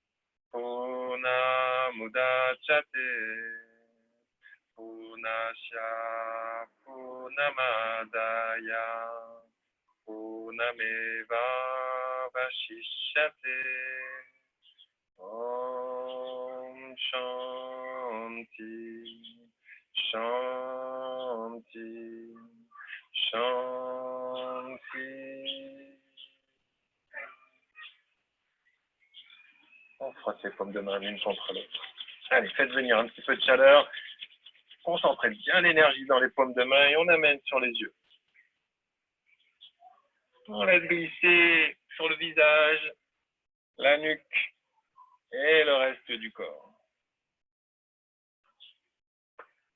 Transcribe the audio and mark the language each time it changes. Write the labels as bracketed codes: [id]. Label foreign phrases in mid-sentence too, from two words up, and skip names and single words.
[sa] Purnamudachyate Purnasya Purnamadaya Purnameva Vashishyate. Om Shanti Shanti Shanti. [fr] On frotte les paumes de main l'une contre l'autre. Allez, faites venir un petit peu de chaleur. Concentrez bien l'énergie dans les paumes de main et on amène sur les yeux. On laisse glisser sur le visage, la nuque et le reste du corps.